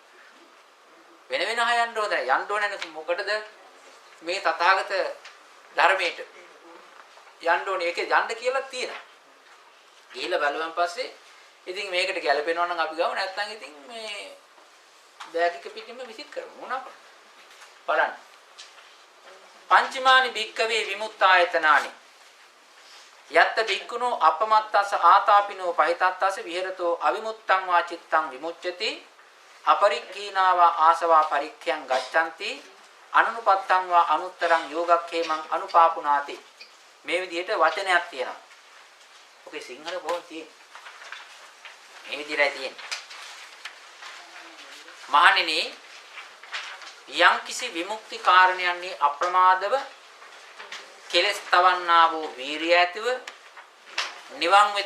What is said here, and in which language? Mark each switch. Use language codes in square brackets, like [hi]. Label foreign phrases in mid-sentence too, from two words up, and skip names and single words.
[si] වෙන වෙනහ යන්න ඕනේ. යන්න ඕනන්නේ මොකටද? මේ තථාගත ධර්මයට යන්න ඕනේ. ඒකේ යන්න කියලා තියෙනවා. ගිහිල්ලා බලුවන් පස්සේ ඉතින් මේකට ගැලපෙනවා නම් අපි ගමු. නැත්නම් ඉතින් මේ බෑග් එක පිටින්ම විසිට කරමු. මොනවා බලන්න. [pi] පංචමානි භික්කවේ විමුක්තායතනානි යත්ත භික්ඛුනෝ අපමත්තස ආතාපිනෝ පහිතත්තස විහෙරතෝ අවිමුත්තං වා චිත්තං විමුච්ඡති අපරික්ඛීනාවා ආසවා පරික්ඛයන් ගච්ඡanti අනුනුපත්තං වා අනුත්තරං යෝගක්ඛේමං අනුපාපුනාති. [si] මේ විදිහට වචනයක් තියෙනවා. ඔකේ සිංහල බොහොම තියෙනවා. මේ විදිහටයි තියෙන්නේ. මහණෙනි යම් කිසි විමුක්ති කාරණයන්හි අප්‍රමාදව කෙලස් තවන්නා වූ වීරිය ඇතිව නිවන් වෙත